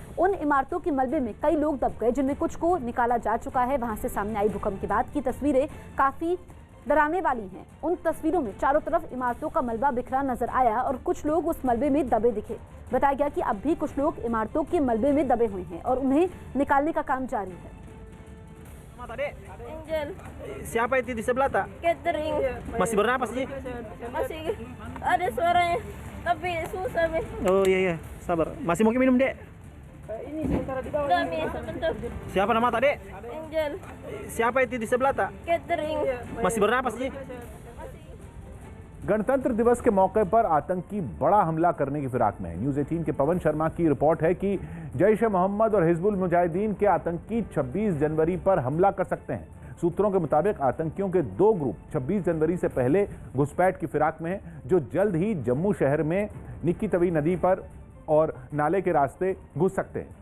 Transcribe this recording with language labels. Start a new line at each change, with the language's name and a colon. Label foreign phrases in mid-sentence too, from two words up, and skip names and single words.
Hindi: उन इमारतों के मलबे में कई लोग दब गए, जिनमें कुछ को निकाला जा चुका है। वहां से सामने आई भूकंप के बाद की तस्वीरें काफी डराने वाली हैं। उन तस्वीरों में चारों तरफ इमारतों का मलबा बिखरा नजर आया और कुछ लोग उस मलबे में दबे दिखे। बताया गया कि अब भी कुछ लोग इमारतों के मलबे में दबे हुए हैं और उन्हें निकालने का काम जारी है।
Indonesian: Angel. Siapa itu di sebelah tak? Catering. Masih bernapas sih? Masih ada suaranya, tapi susah be. Oh iya, sabar. Masih mungkin minum dek? Ini sementara di bawah. Kami sebentar. Siapa nama tak dek? Angel. Siapa itu di sebelah tak? Catering. Masih bernapas sih?
Hindi: गणतंत्र दिवस के मौके पर आतंकी बड़ा हमला करने की फिराक में है। न्यूज़ 18 के पवन शर्मा की रिपोर्ट है कि जैश ए मोहम्मद और हिजबुल मुजाहिदीन के आतंकी 26 जनवरी पर हमला कर सकते हैं। सूत्रों के मुताबिक आतंकियों के 2 ग्रुप 26 जनवरी से पहले घुसपैठ की फिराक में हैं, जो जल्द ही जम्मू शहर में निक्की तवी नदी पर और नाले के रास्ते घुस सकते हैं।